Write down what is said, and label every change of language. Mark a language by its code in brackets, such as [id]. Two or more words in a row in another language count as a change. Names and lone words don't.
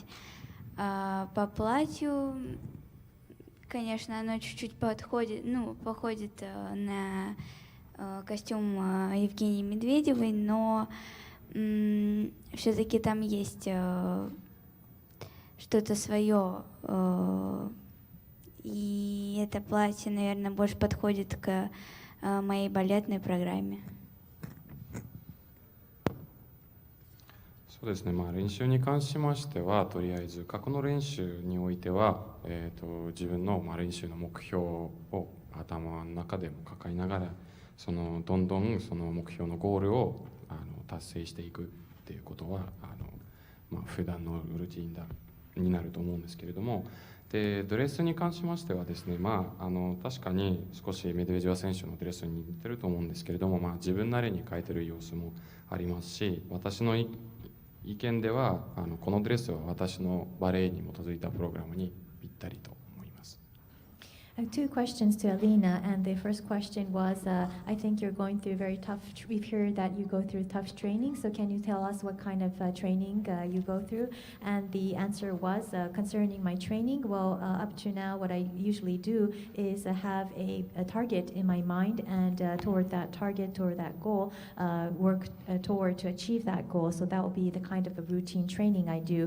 [ru] По платью, конечно, оно чуть-чуть походит на костюм Евгении Медведевой, но все-таки там есть что-то свое. И это платье, наверное, больше подходит к моей балетной программе. [ja] そうですね、練習に関しましては、とりあえず過去の練習においては、自分の練習の目標を頭の中でも抱えながら、どんどんその目標のゴールを達成していくっていうことは普段のルーティンになると思うんですけれども、でドレスに関しましてはですね、確かに少しメドベージェワ選手のドレスに似てると思うんですけれども、自分なりに変えてる様子もありますし、私の意見ではこのドレスは私のバレエに基づいたプログラムにぴったりと思います。 [en] I have two questions to Alina, and the first question was, I think you're going through very tough, we've heard that you go through tough training, so can you tell us what kind of training you go through? And the answer was, concerning my training, well, up to now what I usually do is have a target in my mind, and toward that target, toward that goal, work toward to achieve that goal, so that will be the kind of a routine training I do.